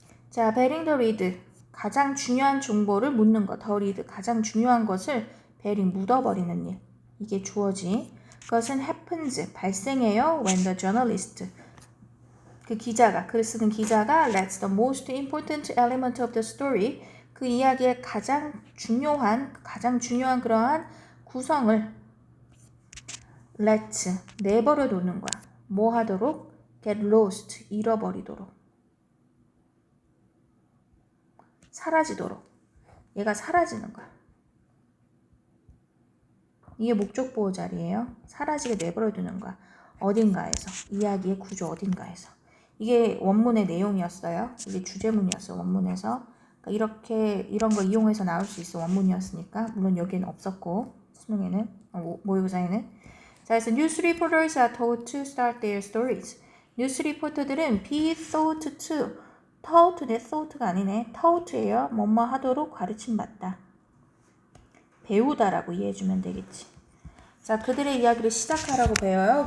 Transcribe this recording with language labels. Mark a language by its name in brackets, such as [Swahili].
[Korean] 자, [English] 베링 더 리드. [Korean] 가장 중요한 정보를 묻는 것. 더 리드. 가장 중요한 것을 베링 묻어버리는 일. 이게 주어지. 그것은 [English] happens. [Korean] 발생해요. [English] When the journalist. [Korean] 그 기자가, 글 쓰는 기자가 [English] lets the most important element of the story. [Korean] 그 이야기의 가장 중요한 그러한 구성을 let, 내버려 두는 거야. 뭐 하도록? [English] get lost, [Korean] 잃어버리도록. 사라지도록. 얘가 사라지는 거야. 이게 목적 보호 자리예요. 사라지게 내버려 두는 거야. 어딘가에서. 이야기의 구조 어딘가에서. 이게 원문의 내용이었어요. 이게 주제문이었어, 원문에서. 그러니까 이렇게, 이런 거 이용해서 나올 수 있어, 원문이었으니까. 물론 여기는 없었고, 수능에는, 모의고사에는. [English] 자, 그래서 news reporters are told to start their stories. [Korean] 뉴스 리포터들은 [English] be taught to, taught [Korean] 네, thought가 아니네. taught예요. 뭐뭐 하도록 가르침받다. 배우다라고 이해해주면 되겠지. 자, 그들의 이야기를 시작하라고 배워요.